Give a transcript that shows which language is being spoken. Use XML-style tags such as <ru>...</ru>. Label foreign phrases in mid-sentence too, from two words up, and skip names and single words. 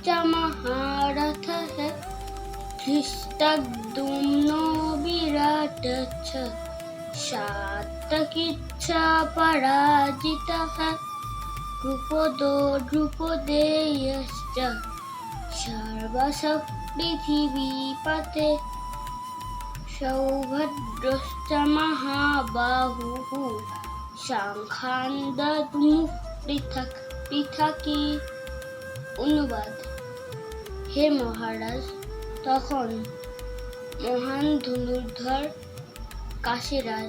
<sa>महारथ है धृष्टद्युम्नो विराट च सात्यकिच्च पराजितः द्रुपदो द्रुपदेयश्च सर्वश पृथिवीपते सौभद्रश्च महाबाहुः সাংখ্যান্দু পৃথক পৃথকি।</sa> <bn>অনুবাদ: হে মহারাজ, তখন মহান ধনুর্ধর কাশীরাজ,</bn>